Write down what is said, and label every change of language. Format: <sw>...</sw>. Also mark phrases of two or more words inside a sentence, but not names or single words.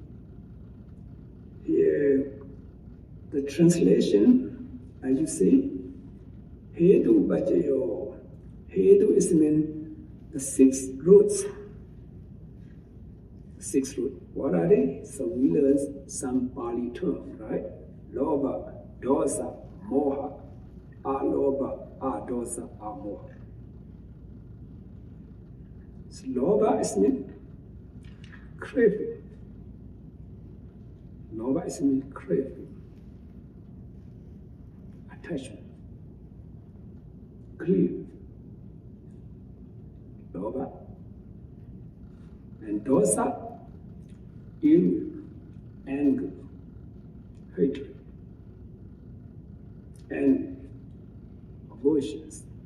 <en>Here, the translation, as you see, Hetupaccayo. Hetu is mean the 6 roots. 6 roots. What are they? So we learn some Pali term, right?</en> <pi>Lobha, dosa, moha. Alobha, adosa, amoha.</pi> <en>So lobha is mean craving. Lobha is mean craving. Attachment. Greed. Lobha. And dosa, ill, anger, hatred, and aversions.</en>